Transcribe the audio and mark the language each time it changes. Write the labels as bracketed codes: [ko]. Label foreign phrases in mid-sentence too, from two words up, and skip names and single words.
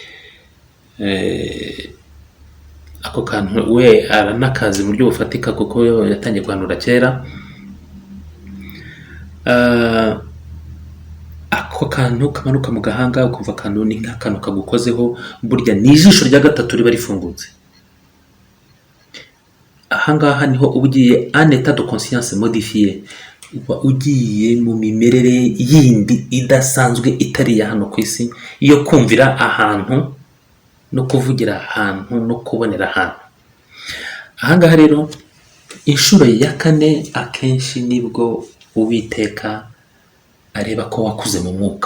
[rw] Ako kantu we aranakazi mu buryo bufatika kuko yatangiye guhanura kera. Ako kantu kamanuka mu gahanga ukumva akantu ni nk'akantu kagukozeho, burya ni ijisho rya gatatu riba rifungutse. Ahangaha niho uba ugiye [fr] en état de conscience modifié, [rw] uba ugiye mu mimerere yindi idasanzwe itari ya hano ku isi, iyo kumvira ahantu no kuvugira ahantu no kubonera ahantu. Ahangaha rero inshuro ya 4 akenshi nibwo Uwiteka areba ko wakuze mu mwuka.